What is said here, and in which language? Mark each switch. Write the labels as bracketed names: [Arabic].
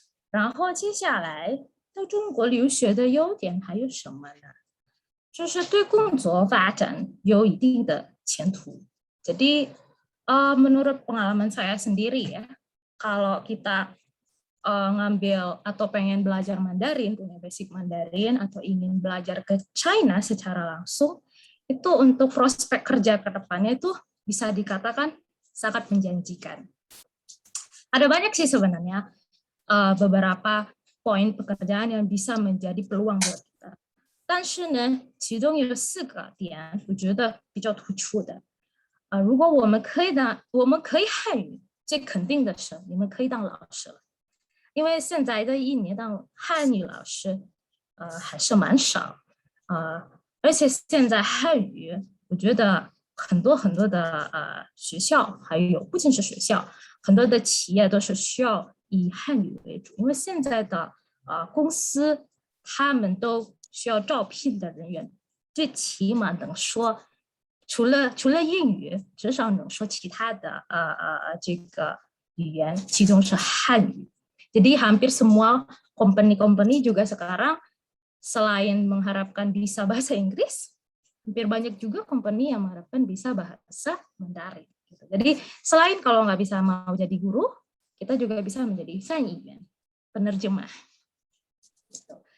[Chinese] 然后接下来在中国留学的优点还有什么呢？就是对工作发展有一定的前途. [Indonesian] Jadi menurut pengalaman saya sendiri ya, kalau kita ngambil atau pengen belajar Mandarin, punya basic Mandarin atau ingin belajar ke China secara langsung, itu untuk prospek kerja ke depannya itu bisa dikatakan sangat menjanjikan. Ada banyak sih sebenarnya beberapa poin pekerjaan yang bisa menjadi peluang buat kita. [Chinese] 但是呢，其中有4个点，我觉得比较突出的。如果我们可以汉语，这肯定的是你们可以当老师了，因为现在的1年当汉语老师，还是蛮少，而且现在汉语，我觉得很多的学校，还有不仅是学校，很多的企业都是需要以汉语为主，因为现在的公司他们都需要招聘的人员，最起码能说，除了英语，至少能说其他的这个语言，其中是汉语。 [Indonesian] Jadi hampir semua company juga sekarang selain mengharapkan bisa bahasa Inggris, hampir banyak juga company yang mengharapkan bisa bahasa Mandarin. Gitu. Jadi selain kalau nggak bisa mau jadi guru, kita juga bisa menjadi fanyian, penerjemah. Gitu.